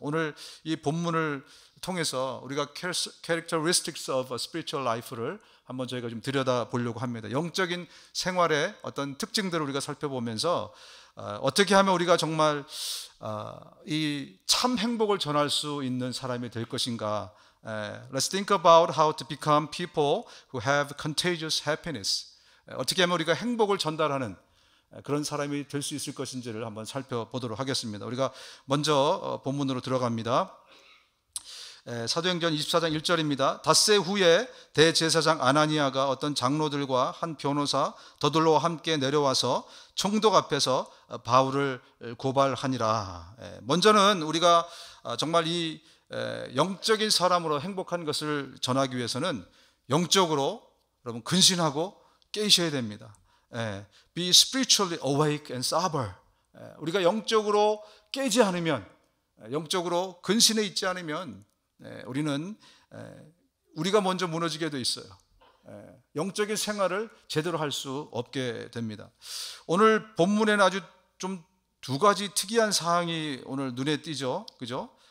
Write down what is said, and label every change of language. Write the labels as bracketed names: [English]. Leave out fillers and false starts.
[Korean] 오늘 이 본문을 통해서 우리가 [English] characteristics of a spiritual life [Korean] 를 한번 저희가 좀 들여다보려고 합니다. 영적인 생활의 어떤 특징들을 우리가 살펴보면서 어떻게 하면 우리가 정말 이 참 행복을 전할 수 있는 사람이 될 것인가. [English] Let's think about how to become people who have contagious happiness. [Korean] 어떻게 하면 우리가 행복을 전달하는 그런 사람이 될 수 있을 것인지를 한번 살펴보도록 하겠습니다. 우리가 먼저 본문으로 들어갑니다. 사도행전 24장 1절입니다. 닷새 후에 대제사장 아나니아가 어떤 장로들과 한 변호사 더들로와 함께 내려와서 총독 앞에서 바울을 고발하니라. 먼저는 우리가 정말 이 영적인 사람으로 행복한 것을 전하기 위해서는 영적으로 여러분 근신하고 깨셔야 됩니다. [English] Be spiritually awake and sober. [Korean] 우리가 영적으로 깨지 않으면, 영적으로 근신해 있지 않으면 우리는 우리가 먼저 무너지게 돼 있어요. 영적인 생활을 제대로 할 수 없게 됩니다. 오늘 본문에는 아주 좀 두 가지 특이한 사항이 오늘 눈에 띄죠, 그죠?